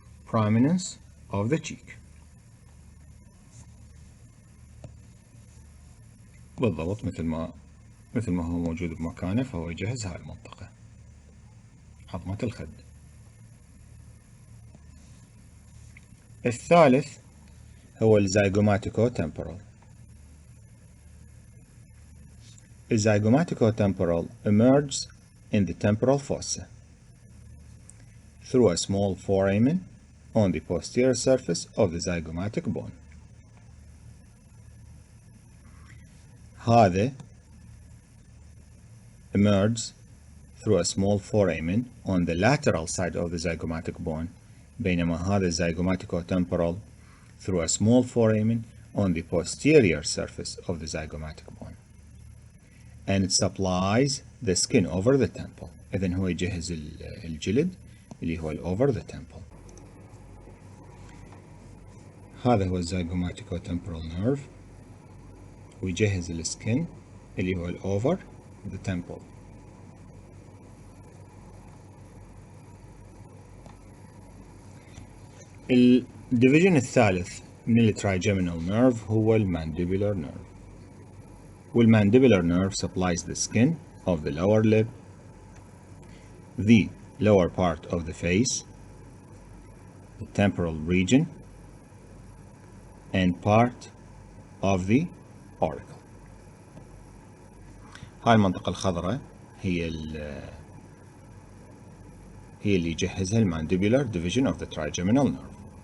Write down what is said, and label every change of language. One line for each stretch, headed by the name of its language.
English: Prominence of the cheek.
Arabic: بالضبط مثل ما هو موجود بمكانه، فهو يجهز هاي المنطقة، عظمة الخد. الثالث هو الزيغوماتيكو temporal.
English: The Zygomatico temporal emerges in the temporal fossa through a small foramen on the posterior surface of the zygomatic bone. هذا emerges through a small foramen on the lateral side of the zygomatic bone,
Arabic: بينما هذا
English: Zygomatico temporal through a small foramen on the posterior surface of the zygomatic bone. And it supplies the skin over the temple.
Arabic: إذن هو يجهز الجلد اللي هو
English: over the temple.
Arabic: هذا هو Zygomatico temporal nerve، ويجهز السكن اللي هو
English: over the temple.
Arabic: الديفيجن الثالث من الترايجيمينال نيرف هو المانديبولار نيرف.
English: والمانديبولار nerve supplies the skin of the lower lip, the lower part of the face, the temporal region, and part of the auricle.
Arabic: هاي المنطقة الخضراء هي اللي يجهزها المانديبولار division of the trigeminal nerve.